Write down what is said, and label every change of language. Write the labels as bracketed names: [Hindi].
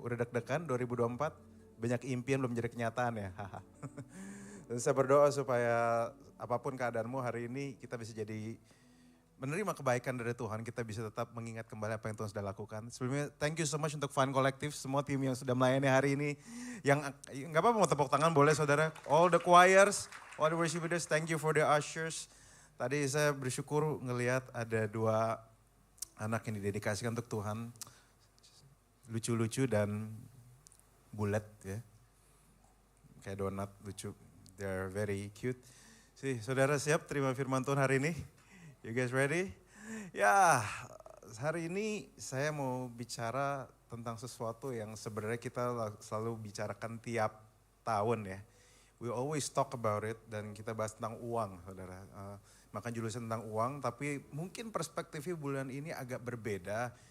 [Indonesian] Udah deg-degan 2024? Banyak impian belum jadi kenyataan ya. Dan saya berdoa supaya apapun keadaanmu hari ini kita bisa jadi menerima kebaikan dari Tuhan, kita bisa tetap mengingat kembali apa yang Tuhan sudah lakukan. Sebelumnya [English] thank you so much [Indonesian] untuk Fun Collective, semua tim yang sudah melayani hari ini. Yang nggak apa-apa mau tepuk tangan boleh saudara. [English] All the choirs, all the worship leaders, thank you for the ushers. [Indonesian] Tadi saya bersyukur ngelihat ada 2 anak yang didedikasikan untuk Tuhan. Lucu-lucu dan bulat ya. Kayak donat lucu, [English] they're very cute. [Indonesian] Saudara siap terima firman Tuhan hari ini? [English] You guys ready? [Indonesian] Ya, hari ini saya mau bicara tentang sesuatu yang sebenarnya kita selalu bicarakan tiap tahun ya. [English] We always talk about it [Indonesian] dan kita bahas tentang uang, saudara. Makan jurusan tentang uang, tapi mungkin perspektifnya bulan ini agak berbeda.